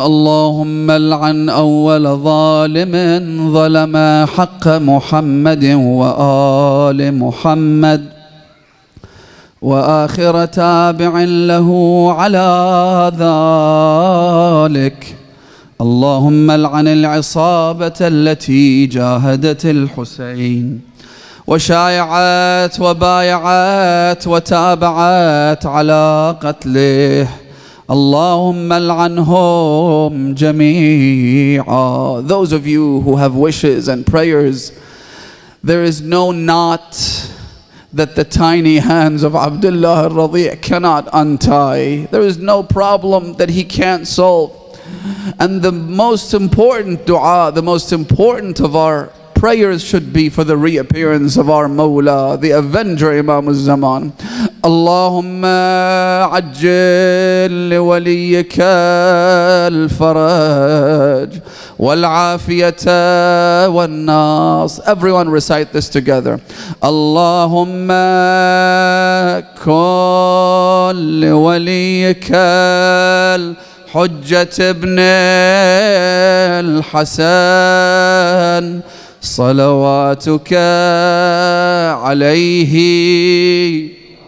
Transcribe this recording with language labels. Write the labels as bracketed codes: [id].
[ar] اللهم لعن أول ظالم ظلم حق محمد وآل محمد وآخر تابع له على ذلك. اللهم لعن العصابة التي جاهدت الحسين وشايعت وبايعت وتابعت على قتله. اللهم لعنهم جميعا. [en] Those of you who have wishes and prayers, there is no knot that the tiny hands of Abdullah al-Radi' cannot untie. There is no problem that he can't solve. And the most important dua, the most important of our prayers should be for the reappearance of our Mawla, the avenger Imam al-Zaman. [ar] Allahumma ajjil li waliyika al-faraj wal-afiyata wal-nas. [en] Everyone recite this together. [ar] Allahumma kun li waliyika al-hujjat ibn al-Hasan صلواتك عليه